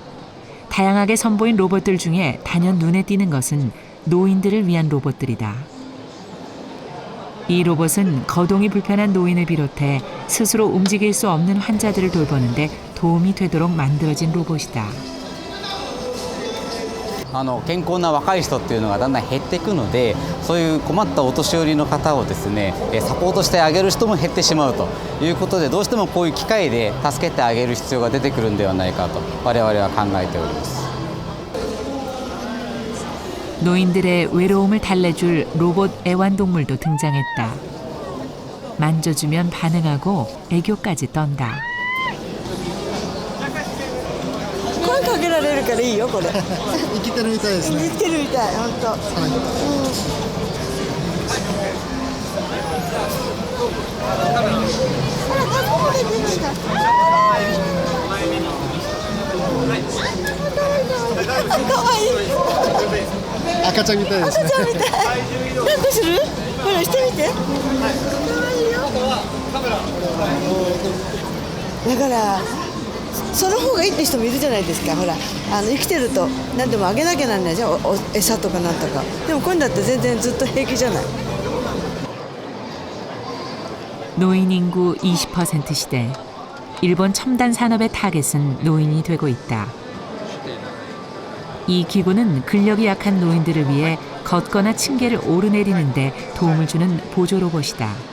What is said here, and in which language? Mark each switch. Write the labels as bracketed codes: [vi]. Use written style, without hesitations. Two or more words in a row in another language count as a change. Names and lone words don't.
[ko] 다양하게 선보인 로봇들 중에 단연 눈에 띄는 것은 노인들을 위한 로봇들이다. 이 로봇은 거동이 불편한 노인을 비롯해 스스로 움직일 수 없는 환자들을 돌보는데 도움이 되도록 만들어진 로봇이다. [ja] 健康な若い人っていうのがだんだん減っていくのでそういう困ったお年寄りの方をですねサポートしてあげる人も減ってしまうということでどうしてもこういう機会で助けてあげる必要が出てくるんではないかと我々は考えております。 [ko] 노인들의 외로움을 달래줄 로봇 애완동물도 등장했다. 만져주면 반응하고 애교까지 떤다. [ja] 声かけられるからいいよこれ生きてるみたいですね生きてるみたい本当、かわいい赤ちゃんみたいですね赤ちゃんみたい何とするこれしてみてかわいいよだからその方がいいって人もいるじゃないですか。ほら生きてると何でもあげなきゃなんないじゃん、餌とかなんとか。でもこういうのだって全然ずっと平気じゃない。 [ko] 노인 인구 20% 시대, 일본 첨단 산업의 타겟은 노인이 되고 있다. 이 기구는 근력이 약한 노인들을 위해 걷거나 층계를 오르내리는데 도움을 주는 보조 로봇이다.